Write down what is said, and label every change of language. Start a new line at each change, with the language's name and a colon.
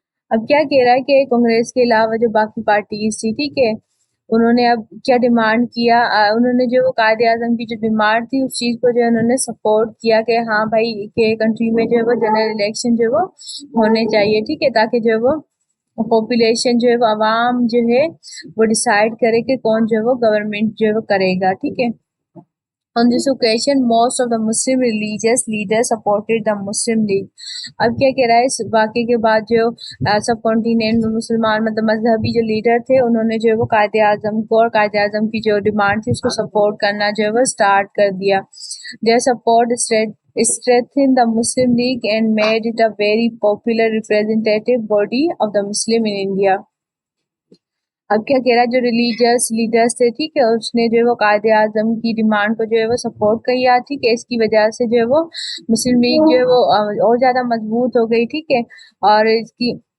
Urdu: اب کیا کہہ رہا ہے کہ کانگریس کے علاوہ جو باقی پارٹیز تھی، ٹھیک ہے، انہوں نے اب کیا ڈیمانڈ کیا، انہوں نے جو قائد اعظم کی جو ڈیمانڈ تھی اس چیز کو جو انہوں نے سپورٹ کیا کہ ہاں بھائی کہ کنٹری میں جو ہے وہ جنرل الیکشن جو ہے وہ ہونے چاہیے، ٹھیک ہے، تاکہ جو ہے وہ پاپولیشن جو ہے وہ عوام جو ہے وہ ڈیسائیڈ کرے کہ کون جو ہے وہ گورنمنٹ جو ہے وہ کرے گا، ٹھیک ہے.
English: On this occasion, most of the Muslim religious leaders supported the Muslim League.
Urdu: اب کیا کہہ رہا ہے اس واقعے کے بعد جو سب کانٹیننٹ میں مسلمان مطلب مذہبی جو لیڈر تھے انہوں نے جو ہے وہ قائد اعظم کو اور قائد اعظم کی جو ڈیمانڈ تھی اس کو سپورٹ کرنا جو ہے وہ اسٹارٹ کر دیا.
English: Their support strengthened the Muslim League and made it a very popular representative body of the Muslim in India.
Urdu: اب کیا کہہ رہا ہے، جو ریلیجیس لیڈرس تھے، ٹھیک ہے، اس نے جو ہے وہ قائد اعظم کی ڈیمانڈ کو جو ہے وہ سپورٹ کیا، ٹھیک ہے، اس کی وجہ سے جو ہے وہ مسلم لیگ جو ہے وہ اور زیادہ مضبوط ہو گئی، ٹھیک ہے، اور اس کی